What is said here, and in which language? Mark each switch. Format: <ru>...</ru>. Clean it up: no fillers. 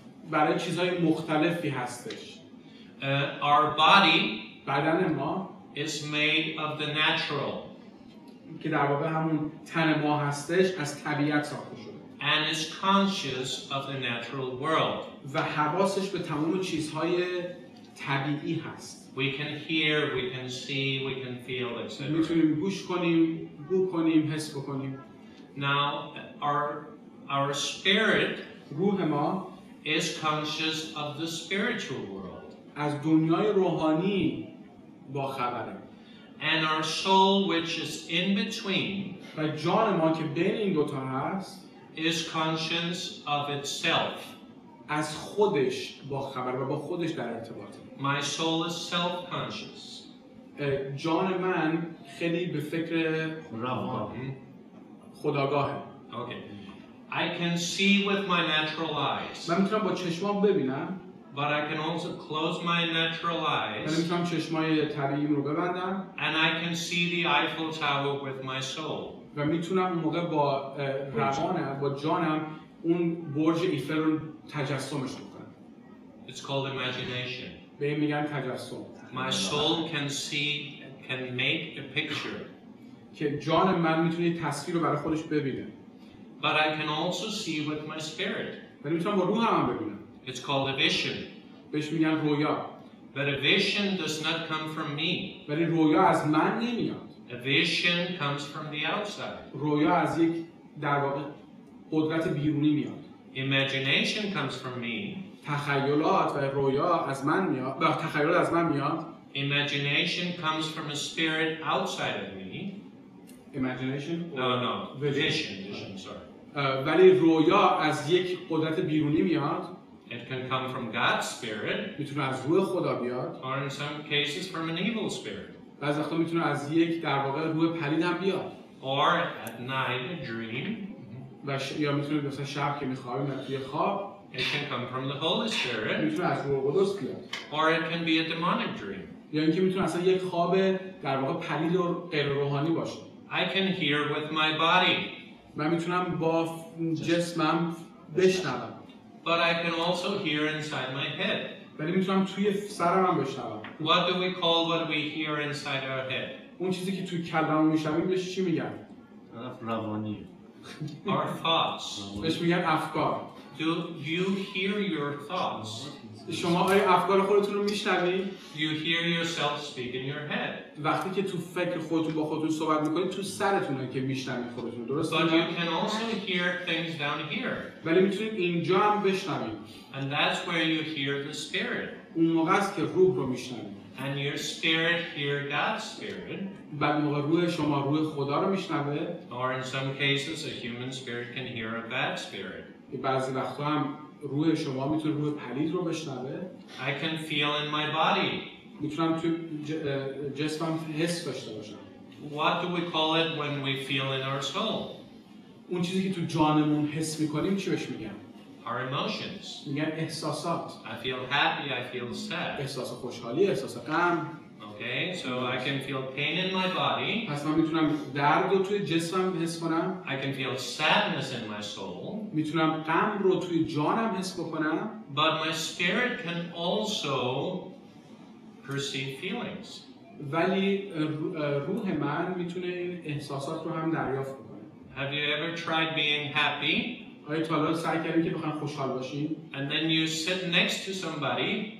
<fa>برای چیزهای مختلفی هستش.</fa> <en>Our body</en> <fa>بدن ما</fa> <en>is made of the natural</en> <fa>که در واقع همون تن ما هستش از طبیعت ساخته شده.</fa> <en>and is conscious of the natural world.</en> <fa>و حواسش به تمام چیزهای طبیعی هست.</fa> <en>We can hear, we can see, we can feel, etc.</en> <fa>میتونیم گوش کنیم، بو کنیم، حس بکنیم.</fa> <en>Now, our spirit</en> <fa>روح ما</fa> <en>is conscious of the spiritual world.</en> <fa>از دنیای روحانی با خبره.</fa> <en>And our soul, which is in between,</en> <fa>و جان ما که بین این دوتا هست</fa> <en>is conscious of itself.</en> <fa>از خودش با خبر و با خودش در ارتباطه.</fa> <en>My soul is self-conscious.</en> <fa>جان من خیلی به فکر خودآگاهه.</fa> <en>Okay. I can see with my natural eyes,</en> <fa>من میتونم با چشمام ببینم.</fa> <en>but I can also close my natural</en> <fa>من</fa> <en>eyes</en> <fa>میتونم چشمای طبیعیم رو ببندم.</fa> <en>and I can see the Eiffel Tower with my soul.</en> <fa>و میتونم اون موقع با روانم، با جانم اون برج ایفل رو تجسمش بکنم.</fa> <en>It's called imagination.</en> <fa>به این میگن تجسم.</fa> <en>My soul can make a picture,</en> <fa>که جان من میتونه تصویر رو برای خودش ببینه.</fa> <en>but I can also see with my spirit.</en> <fa>ولی میتونم با روحم هم ببینم.</fa> <en>It's called a vision.</en> <fa>بهش میگن رویا.</fa> <en>But a vision does not come from me.</en> <fa>ولی رویا از من نمیاد.</fa> <en>A vision comes from the outside.</en> <fa>رویا از یک در واقع قدرت بیرونی میاد.</fa> <en>Imagination comes from me.</en> <fa>تخیلات و رویا از من میاد. تخیلات از من میاد.</fa> <en>Imagination comes from a spirit outside of me. Imagination? No. Vision, sorry.</en> <fa>ولی رویا از یک قدرت بیرونی میاد.</fa> <en>It can come from God's spirit.</en> <fa>میتونه از روح خدا بیاد.</fa> <en>Or in some cases from an evil spirit.</en> <fa>بعضی وقتا میتونه از یک در واقع روح پلید هم بیاد.</fa> <en>Or at night a dream.</en> <fa>یا میتونه مثلا شب که میخوابیم توی خواب.</fa> <en>It can come from the Holy Spirit.</en> <fa>میتونه از روح قدس بیاد.</fa> <en>Or it can be a demonic dream.</en> <fa>یا اینکه میتونه اصلا یک خواب در واقع پلید و غیر روحانی باشه.</fa> <en>I can hear with my body.</en> <fa>من میتونم با جسمم بشنوم.</fa> <en>But I can also hear inside my head.</en> <fa>ولی میتونم توی سرم هم بشنوم.</fa> <en>What do we call what we hear inside our head?</en> <fa>اون چیزی که توی کلممون میشنویم بهش چی میگن؟ روانی.</fa> <en>Our thoughts.</en> <fa>بهش میگن افکار.</fa> <en>Do you hear your thoughts?</en> <fa>شما آیا افکار خودتون رو میشنوید؟</fa> <en>You hear yourself speak in your head.</en> <fa>وقتی که تو فکر خودتون با خودتون صحبت میکنید تو سرتونه که میشنوید خودتون، درسته؟</fa> <en>But you can also hear things down here.</en> <fa>ولی میتونید اینجا هم بشنوید.</fa> <en>And that's where you hear the Spirit.</en> <fa>اون موقع است که روح رو میشنوید.</fa> <en>And your spirit hear God's Spirit.</en> <fa>بعد موقع روح شما روح خدا رو میشنوه.</fa> <en>Or in some cases a human spirit can hear a bad spirit.</en> <fa>بعضی وقتا هم روح شما میتونه روح پلید رو بشنوه.</fa> <en>I can feel in my body.</en> <fa>میتونم تو جسمم حس داشته باشم.</fa> <en>What do we call it when we feel in our soul?</en> <fa>اون چیزی که تو جانمون حس میکنیم چی بهش میگن؟</fa> <en>Our emotions.</en> <fa>میگن احساسات.</fa> <en>I feel happy, I feel sad.</en> <fa>احساس خوشحالی، احساس غم.</fa> <en>Okay, so I can feel pain in my body.</en> <fa>پس من میتونم درد رو توی جسمم حس کنم.</fa> <en>I can feel sadness in my soul.</en> <fa>میتونم غم رو توی جانم حس بکنم.</fa> <en>But my spirit can also perceive feelings.</en> <fa>ولی روح من میتونه این احساسات رو هم دریافت کنه.</fa> <en>Have you ever tried being happy?</en> <fa>آیا تا حالا سعی کردین که بخواین خوشحال باشین؟</fa> <en>And then you sit next to somebody</en>